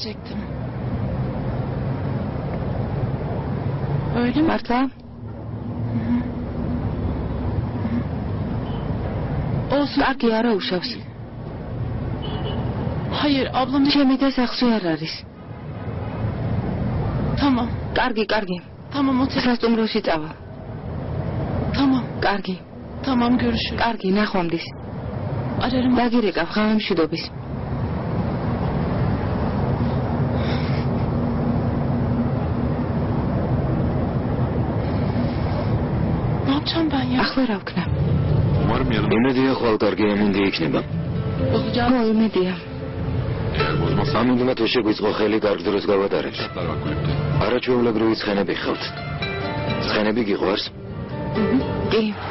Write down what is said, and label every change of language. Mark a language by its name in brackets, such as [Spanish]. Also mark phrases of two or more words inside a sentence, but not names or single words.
[Georgian] მართლა? კარგი არა უშავს. ჩემი და სახლში არ არის. [Turkish] Tamam. [Georgian] კარგი. [Turkish] Tamam otel. [Georgian] სასტუმროში წავა. [Turkish] Tamam. [Georgian] კარგი. [Turkish] Tamam görüşürüz. [Georgian] კარგი, ნახვამდის. [Turkish] Ararım. [Georgian] დაგირეკავ ღამე მშვიდობის. [Turkish] Ne yapacağım ben ya? [Georgian] ახლა რა ვქნა? იმედია ხვალ კარგი ამინდი იქნება. ხო, იმედია. ამიტომ თუ შეგვიწყო ხელი კარგ დროს გავატარებთ. არაჩვეულებრივი ცხენები ხავთ. ცხენები გიყვარს? კი.